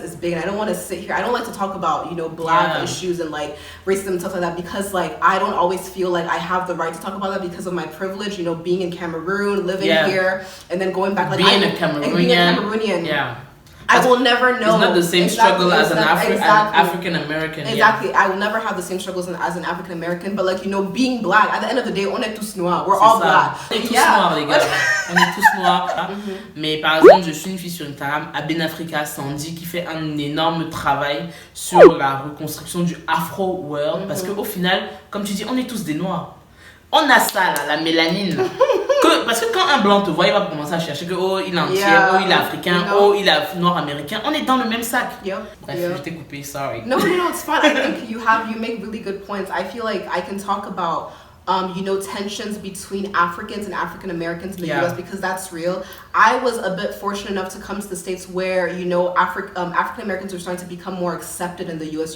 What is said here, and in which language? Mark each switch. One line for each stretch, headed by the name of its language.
English: is big, and I don't want to sit here. I don't like to talk about, you know, black issues and like racism and stuff like that because like I don't always feel like I have the right to talk about that because of my privilege, you know, being in Cameroon, living here, and then going back like being a Cameroonian. I will never know. It's not the same struggle as an African American. Exactly. I will never have the same struggles as an African American. But like, you know, being black, at the end of the day,
French: on est tous noirs.
English: We're all black.
French: On est tous noirs, les gars. On est tous noirs. Mais par exemple, je suis une fille sur Instagram, à Benafrica Sandy, qui fait un énorme travail sur la reconstruction du Afro World. Parce qu'au final, comme tu dis, on est tous des noirs. On a ça là, la mélanine. Parce que quand un blanc te voit, il va commencer à chercher que oh il est entier, oh il est africain, oh il est nord-américain. On est dans le même sac. Bref, je t'ai coupé, sorry.
English: No, it's fine. I think you make really good points. I feel like I can talk about you know, tensions between Africans and African Americans in the U.S. because that's real. I was a bit fortunate enough to come to the States where, you know, African Americans were starting to become more accepted in the U.S.